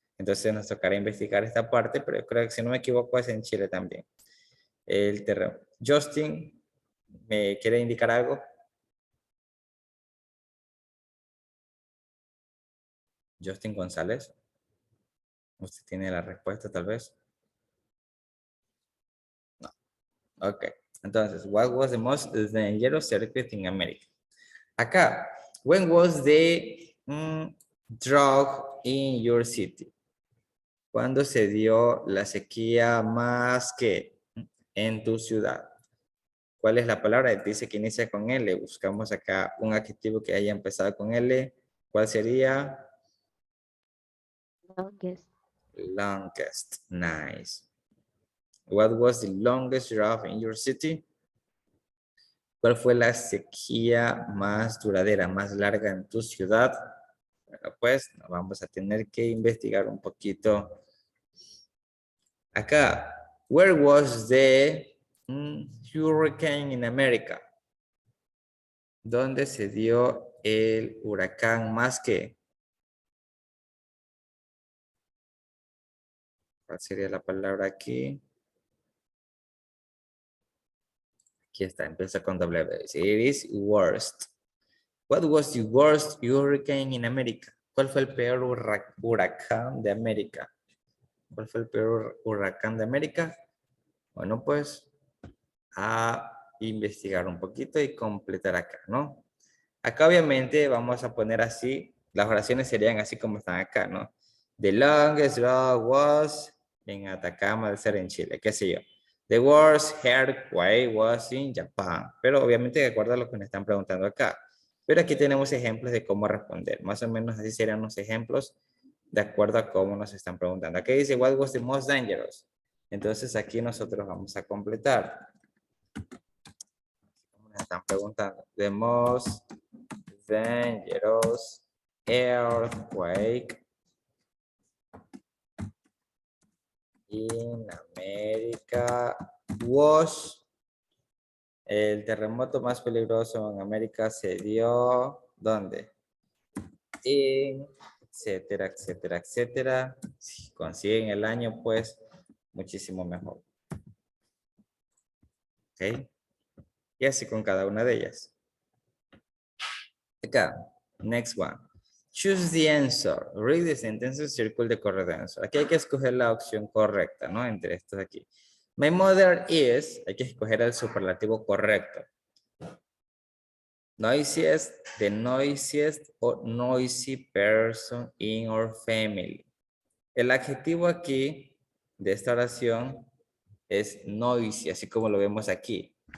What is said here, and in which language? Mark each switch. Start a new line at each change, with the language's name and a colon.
Spanish: Entonces nos tocará investigar esta parte, pero yo creo que si no me equivoco es en Chile también. El terreno. Justin, ¿me quiere indicar algo? Justin González. ¿Usted tiene la respuesta tal vez? No. Ok. Entonces,
English: what was the most dangerous circuit in America?
Spanish: Acá,
English: when was the drought in your city?
Spanish: ¿Cuándo se dio la sequía más que en tu ciudad? ¿Cuál es la palabra? Dice que inicia con L. Buscamos acá un adjetivo que haya empezado con L. ¿Cuál sería?
English: Longest. Longest. Nice. What was the longest drought in your city?
Spanish: ¿Cuál fue la sequía más duradera, más larga en tu ciudad? Bueno, pues vamos a tener que investigar un poquito.
English: Acá, where was the hurricane in America?
Spanish: ¿Dónde se dio el huracán más que? ¿Cuál sería la palabra aquí? Aquí está, empieza con W.
English: It is worst. What was the worst hurricane in America?
Spanish: ¿Cuál fue el peor huracán de América? ¿Cuál fue el peor huracán de América? Bueno, pues a investigar un poquito y completar acá, ¿no? Acá obviamente vamos a poner así, las oraciones serían así como están acá, ¿no?
English: The longest drought was
Spanish: en Atacama del Ser en Chile, qué sé yo.
English: The worst earthquake was in Japan.
Spanish: Pero obviamente de acuerdo a lo que me están preguntando acá. Pero aquí tenemos ejemplos de cómo responder. Más o menos así serían los ejemplos de acuerdo a cómo nos están preguntando. Aquí dice,
English: what was the most dangerous?
Spanish: Entonces aquí nosotros vamos a completar. Nos están preguntando.
English: The most dangerous earthquake in America was.
Spanish: El terremoto más peligroso en América se dio, ¿dónde? En, etcétera, etcétera, etcétera. Si consiguen el año, pues, muchísimo mejor. ¿Ok? Y así con cada una de ellas. Acá,
English: next one. Choose the answer. Read the sentences, circle the correct answer.
Spanish: Aquí hay que escoger la opción correcta, ¿no? Entre estos aquí.
English: My mother is,
Spanish: hay que escoger el superlativo correcto.
English: Noisiest, the noisiest or noisy person in our family.
Spanish: El adjetivo aquí de esta oración es noisy, así como lo vemos aquí.